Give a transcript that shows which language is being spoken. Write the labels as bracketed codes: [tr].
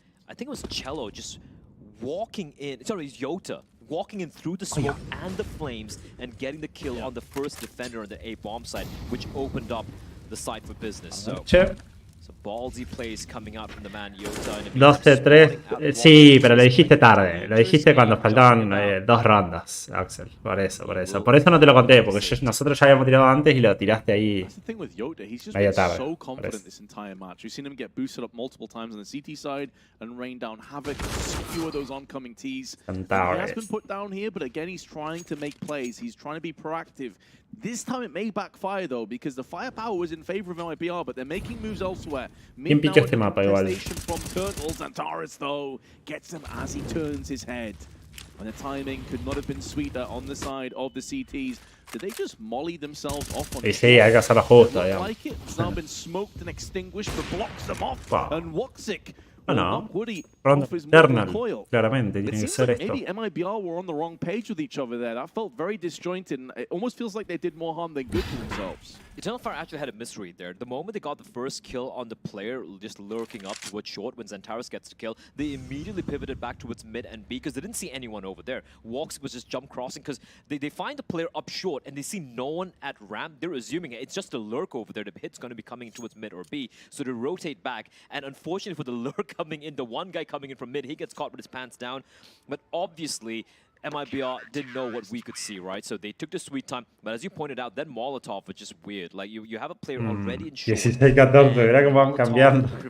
[en] I think it was Cello just walking in. Sorry, it was Yota walking in through the smoke and the flames and getting the kill on the first defender on the A bomb site, which opened up the site for business. So ballsy plays coming out from the man Yota. 12-3. [es] Sí, pero lo dijiste tarde. Lo dijiste cuando faltaban 2 rondas, Axel. Por eso. Por eso no te lo conté, porque nosotros ya habíamos tirado antes y lo tiraste ahí medio tarde. [en] We've seen him get boosted up multiple times on the CT side and rain down havoc, skewer those oncoming Ts. He has been put down here, but again, he's trying to make plays. He's trying to be proactive. This time it may backfire though, because the firepower was in favor of MIBR, but they're making moves elsewhere. [es] ¿Quién pica este mapa igual? [en] From Turtles, and Taurus though gets him as he turns his head. And the timing could not have been sweeter on the side of the CTs. Did they just molly themselves off on [es] sí, hay que hacerlo justo, digamos. [en] Like it. It's now been smoked and extinguished, but blocks them off. Wow. And Woxic. [es] No, ronda Eternal, claramente, tiene que ser esto. [en] Maybe MIBR were on the wrong page with each other there. That felt very disjointed, and it almost feels like they did more harm than good to themselves. Eternal Fire actually had a misread there. The moment they got the first kill on the player just lurking up towards short when Xantaros gets the kill, they immediately pivoted back towards mid and B because they didn't see anyone over there. Woxic was just jump crossing because they find the player up short and they see no one at ramp. They're assuming it's just a lurk over there. The hit's going to be coming towards mid or B, so they rotate back. And unfortunately for the lurk coming in, the one guy coming in from mid, he gets caught with his pants down. But obviously, MIBR didn't know what we could see, right? So they took the sweet time. But as you pointed out, that Molotov was just weird. Like, you have a player already in short. [es] 16-14, verá cómo van cambiando.